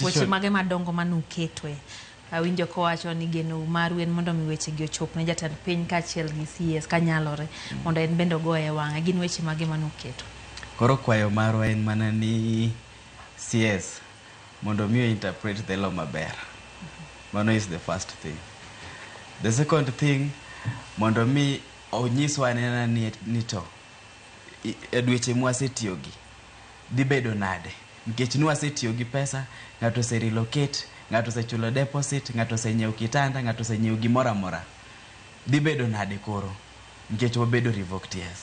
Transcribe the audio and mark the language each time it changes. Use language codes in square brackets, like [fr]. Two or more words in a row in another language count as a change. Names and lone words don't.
[luo] weche mage madongo manuketwe. Awinjo kowacho ni geno maru en mondo mi weche gi ochop ne jatend piny kaachiel gi CS kanyalore mondo en bende ogoye wang'e. Gin weche mage manuketo? Koro kwayo maru en mana ni CS mondo mi [en] interpret the law [luo] maber. [en] Mano is the first thing. The second thing, [luo] mondo mi onyiswa nena ni to dweche mwasetiyogi dhi bedo nade, nikech nwasetiyogi pesa, ng'ato se relocate, ng'ato se chulo deposit, ng'ato se nyiew kitanda, ng'ato se nyiew gimoro amora. Dhi bedo nade koro, nikech wabedo revoked, yes.